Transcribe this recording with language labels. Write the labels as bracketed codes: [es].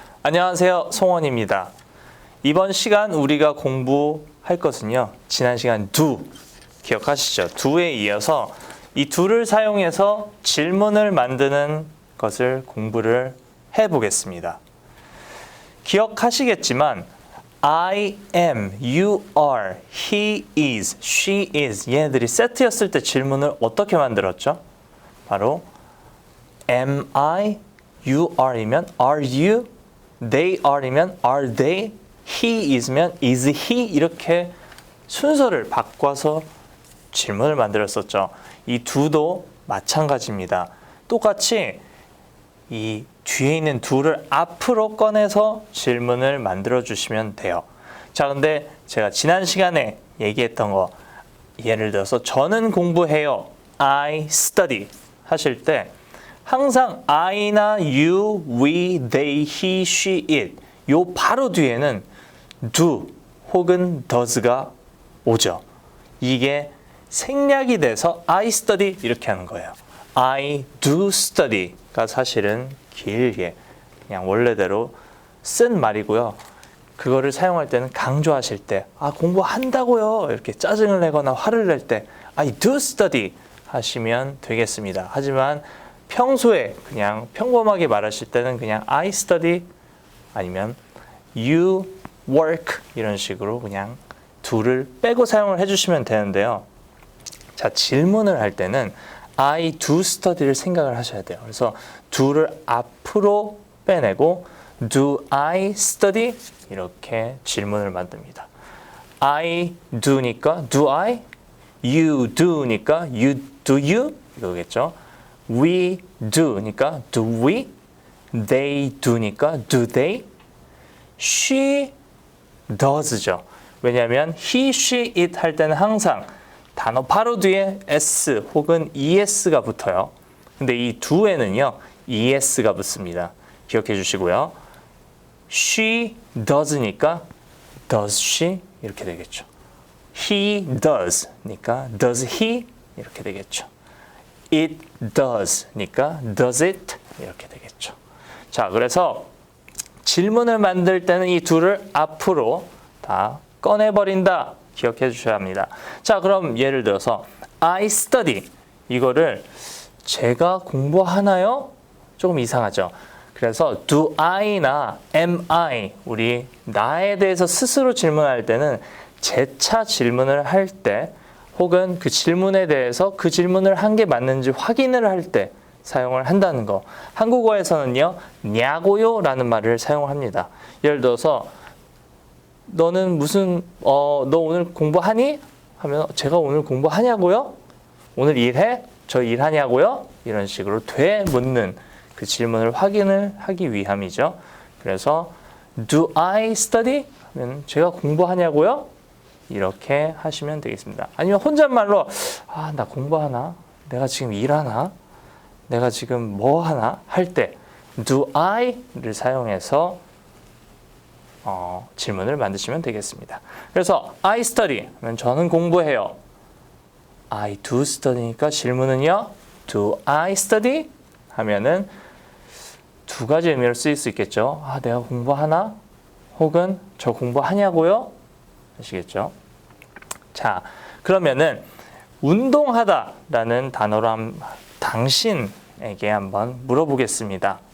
[ko] 안녕하세요, 송원입니다. 이번 시간 우리가 공부할 것은요, 지난 시간 do 기억하시죠? do에 이어서 이 do를 사용해서 질문을 만드는 것을 공부를 해보겠습니다. [en] 기억하시겠지만 I am, you are, he is, she is 얘네들이 세트였을 때 질문을 어떻게 만들었죠? 바로 am I, you are이면 are you, they are이면 are they, he is면 is he 이렇게 순서를 바꿔서 질문을 만들었었죠. [ko] 이 do도 마찬가지입니다. 똑같이 이 뒤에 있는 do를 앞으로 꺼내서 질문을 만들어 주시면 돼요. 자, 근데 제가 지난 시간에 얘기했던 거 예를 들어서 저는 공부해요. [en] I study 하실 때 항상 I나 you, we, they, he, she, it 요 바로 뒤에는 do 혹은 does가 오죠. [ko] 이게 생략이 돼서 I study 이렇게 하는 거예요. I do study가 사실은 길게 그냥 원래대로 쓴 말이고요. 그거를 사용할 때는 강조하실 때 공부한다고요 이렇게 짜증을 내거나 화를 낼 때 [en] I do study [ko] 하시면 되겠습니다. 하지만 평소에 그냥 평범하게 말하실 때는 그냥 I study 아니면 you work 이런 식으로 그냥 do를 빼고 사용을 해주시면 되는데요. 자, 질문을 할 때는 [en] I do study [ko] 를 생각을 하셔야 돼요. 그래서 do를 앞으로 빼내고 [en] do I study [ko] 이렇게 질문을 만듭니다. [en] I do니까 do I, you do니까 you do you 이거겠죠. We do니까 do we, they do니까 do they, she does죠. [ko] 왜냐하면 he, she, it 할 때는 항상 단어 바로 뒤에 s 혹은 es가 붙어요. 근데 이 do에는요 es가 붙습니다. 기억해 주시고요. [en] she does니까 does she 이렇게 되겠죠. he does니까 does he 이렇게 되겠죠. it does니까 does it 이렇게 되겠죠. [ko] 자, 그래서 질문을 만들 때는 이 do를 앞으로 다 꺼내버린다. 기억해 주셔야 합니다. 자, 그럼 예를 들어서 [en] I study [ko] 이거를 제가 공부하나요? 조금 이상하죠. 그래서 do I나 am I 우리 나에 대해서 스스로 질문할 때는 재차 질문을 할 때 혹은 그 질문에 대해서 그 질문을 한 게 맞는지 확인을 할 때 사용을 한다는 거. 한국어에서는요 냐고요 라는 말을 사용합니다. 예를 들어서 너는 너 오늘 공부하니? 하면 제가 오늘 공부하냐고요? 오늘 일해? 저 일하냐고요? 이런 식으로 묻는 그 질문을 확인을 하기 위함이죠. [en] 그래서 do I study? [ko] 하면 제가 공부하냐고요? 이렇게 하시면 되겠습니다. 아니면 혼잣말로 나 공부하나? 내가 지금 일하나? 내가 지금 뭐 하나? 할 때 do I를 사용해서 질문을 만드시면 되겠습니다. 그래서 I study 하면 저는 공부해요. [en] I do study니까 질문은요. Do I study? [ko] 하면은 두 가지 의미로 쓰일 수 있겠죠. 내가 공부하나? 혹은 저 공부하냐고요? 아시겠죠? 자, 그러면은 운동하다라는 단어로 당신에게 한번 물어보겠습니다.